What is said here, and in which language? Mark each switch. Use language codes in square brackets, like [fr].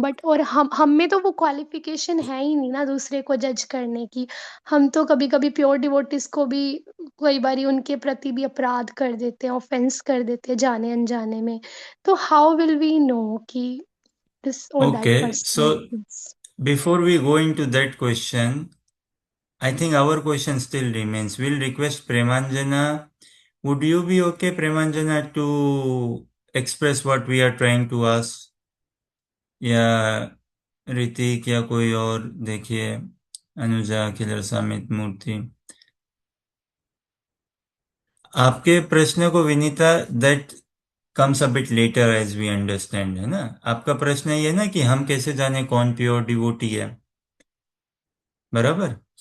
[hi] But और हम में तो वो क्वालिफ़िकेशन है ही नहीं ना दूसरे को जज करने की। हम तो कभी-कभी प्योर डिवोटीज़ को भी कई बारी उनके प्रति भी अपराध कर देते हैं, ऑफ़ेंस कर देते हैं जाने-अनजाने में। [en] तो how will we know कि this or that Okay, person? so Yes. before we go into that question, I think our question still remains. We'll request Premanjana. Would you be okay, Premanjana, to express what we are trying to ask? [hi] या ऋतिक या कोई और, देखिए, Anuja, killer, समित, मूर्ति, आपके प्रश्न को Vinita, [en] that comes a bit later as we understand, [hi] है ना? आपका प्रश्न ये है ना कि हम कैसे जाने कौन प्योर डिवोटी है, बराबर?